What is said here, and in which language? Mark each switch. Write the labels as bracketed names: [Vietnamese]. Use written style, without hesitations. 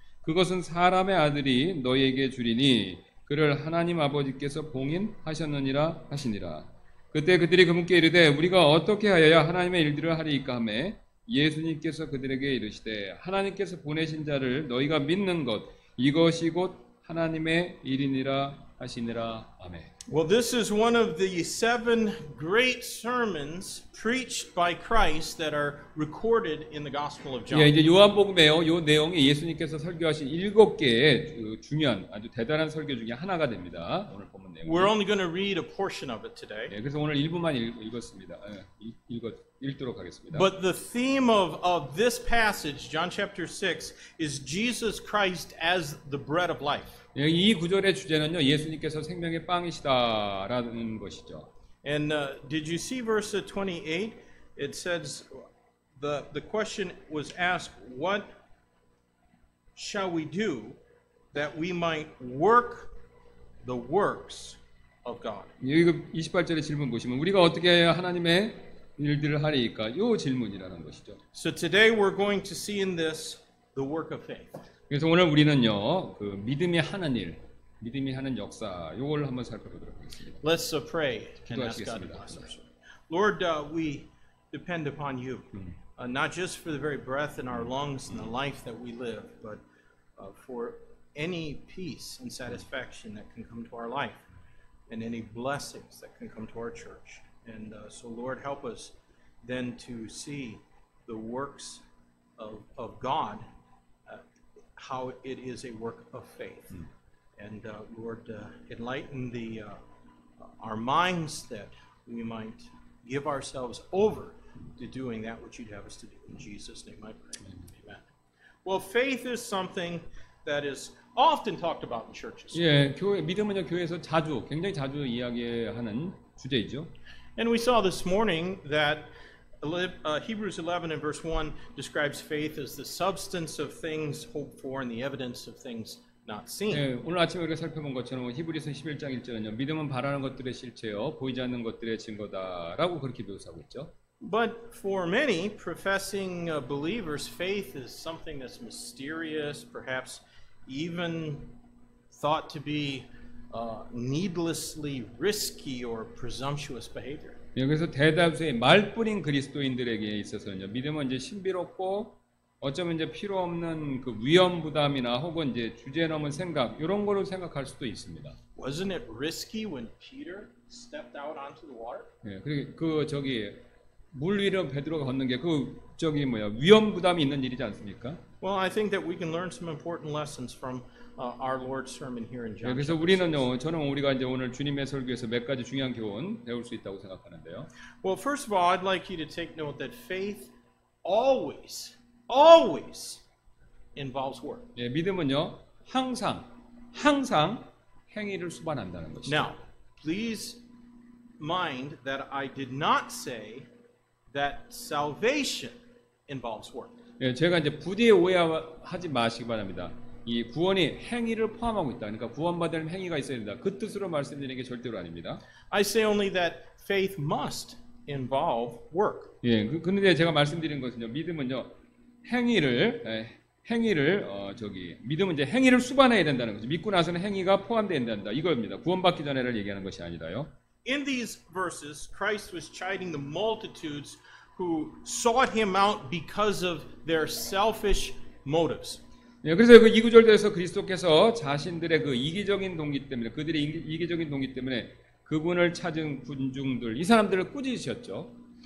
[Korean] 그것은 사람의 아들이 너희에게 주리니 그를 하나님 아버지께서 봉인하셨느니라 하시니라. 그때 그들이 그분께 이르되 우리가 어떻게 하여야 하나님의 일들을 하리이까 하매 예수님께서 그들에게 이르시되 하나님께서 보내신 자를 너희가 믿는 것 이것이 곧 하나님의 일이니라 하시니라. 아멘. [English] Well, this is one of the 7 great sermons preached by Christ that are recorded in the Gospel of John. [Korean] 예, 이제 요한복음에요. 요 내용이 예수님께서 설교하신 7개의 중요한 아주 대단한 설교 중에 하나가 됩니다. 오늘 본문 내용. [English] We're only going to read a portion of it today. [Korean] 예, 그래서 오늘 일부만 읽었습니다. 읽도록 하겠습니다. [English] But the theme of this passage, John chapter 6, is Jesus Christ as the bread of life. [Korean] 예, 이 구절의 주제는요. 예수님께서 생명의 빵이시다라는 것이죠. [English] And did you see verse 28? It says the question was asked, what shall we do that we might work the works of God? [Korean] 여기 28절의 질문 보시면 우리가 어떻게 해야 하나님의 일들을 하리이까? 이 질문이라는 것이죠. [English] So today we're going to see in this the work of faith. [Korean] 그래서 오늘 우리는요, 그 믿음이 하는 일, 믿음이 하는 역사, 요걸 한번 살펴보도록 하겠습니다. [English] Let's pray and ask God to bless us. Lord, we depend upon you, not just for the very breath in our lungs and the life that we live, but for any peace and satisfaction that can come to our life, and any blessings that can come to our church. And so, Lord, help us then to see the works of God, how it is a work of faith. And Lord, enlighten our minds that we might give ourselves over to doing that which you'd have us to do. In Jesus' name I pray. Amen. Well, faith is something that is often talked about in churches. [Korean] 예, 믿음은요 교회에서 굉장히 자주 이야기하는 주제이죠. [English] And we saw this morning that Hebrews 11 and verse 1 describes faith as the substance of things hoped for and the evidence of things not seen. [Korean] 예, 오늘 아침에 우리가 살펴본 것처럼 히브리서 11장 1절은요. 믿음은 바라는 것들의 실체요 보이지 않는 것들의 증거다라고 그렇게 묘사하고 있죠. [English] But for many professing believers, faith is something that's mysterious, perhaps even thought to be needlessly risky or presumptuous behavior. [Korean] 여기서 대다수의 말뿐인 그리스도인들에게 있어서는요. 믿음은 이제 신비롭고 어쩌면 이제 필요 없는 그 위험 부담이나 혹은 이제 주제 넘은 생각 이런 거로 생각할 수도 있습니다. [English] Wasn't it risky when Peter stepped out onto the water? [Korean] 예, 그 물 위로 베드로가 걷는 게 위험 부담이 있는 일이지 않습니까? [English] Well, I think that we can learn some important lessons from our Lord's sermon here in John. [Korean] 예, 그래서 우리는요, 우리가 이제 오늘 주님의 설교에서 몇 가지 중요한 교훈 배울 수 있다고 생각하는데요. [English] Well, first of all, I'd like you to take note that faith always involves work. [Korean] 예, 믿음은요, 항상 행위를 수반한다는 것이죠. [English] Now, please mind that I did not say that salvation involves work. [Korean] 예, 제가 이제 부디에 오해하지 마시기 바랍니다. 이 구원이 행위를 포함하고 있다. 그러니까 구원받을 행위가 있어야 된다. 그 뜻으로 말씀드리는 게 절대로 아닙니다. [English] I say only that faith must involve work. [Korean] 예, 근데 제가 말씀드린 것은요, 믿음은요, 행위를 행위를 믿음은 이제 행위를 수반해야 된다는 거죠. 믿고 나서는 행위가 포함되어야 된다. 이겁니다. 구원받기 전에를 얘기하는 것이 아니라요. [English] In these verses, Christ was chiding the multitudes who sought him out because of their selfish motives. [Korean] 예, 그래서 그 2구절에서 그리스도께서 자신들의 그 이기적인 동기 때문에 그들의 이기적인 동기 때문에 그분을 찾은 군중들 이 사람들을 꾸짖으셨죠.